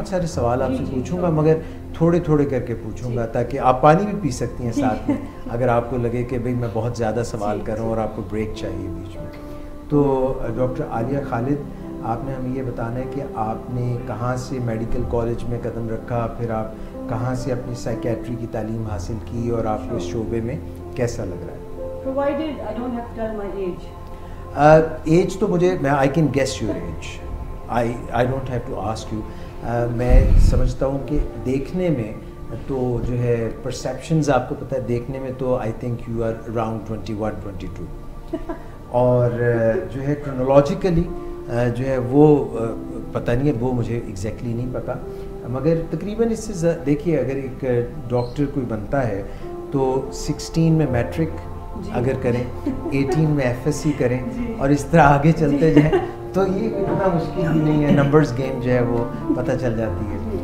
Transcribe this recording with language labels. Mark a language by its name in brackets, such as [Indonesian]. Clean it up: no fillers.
[Urdu] بہت سارے سوال آپ سے پوچھوں گا, مگر تھوڑے تھوڑے کر کے پوچھوں گا تاکہ آپ پانی بھی پی سکتی ہیں ساتھ میں اگر آپ کو لگے کہ بھئی میں بہت زیادہ سوال کر رہا ہوں اور آپ کو بریک چاہیے بیچ میں. تو ڈاکٹر عالیہ خالد, آپ نے ہمیں یہ بتانا ہے کہ آپ نے کہاں سے میڈیکل کالج میں قدم رکھا, پھر آپ کہاں سے اپنی سائیکیٹری کی تعلیم حاصل کی, اور آپ کو اس شعبے میں کیسا لگ رہا ہے. [English] Provided I don't have to tell my age. Age [Urdu] تو مجھے, میں [English] I can guess your age, I don't have to ask you. [Urdu] میں سمجھتا ہوں کہ دیکھنے میں تو جو ہے پرسیپشنز آپ کو پتہ ہے, دیکھنے میں تو [English] I think you are around [Urdu] 21-22, اور جو ہے کرونالوجیکلی جو ہے وہ پتہ نہیں ہے, وہ مجھے ایگزیکٹلی نہیں پتہ, مگر تقریباً اس سے دیکھیے اگر ایک ڈاکٹر کوئی بنتا ہے تو 16 میں میٹرک اگر کریں, 18 میں ایف ایس سی کریں, اور اس طرح آگے چلتے جائیں تو یہ اتنا مشکل بھی نہیں ہے, نمبرز گیم جو ہے وہ پتہ چل جاتی ہے.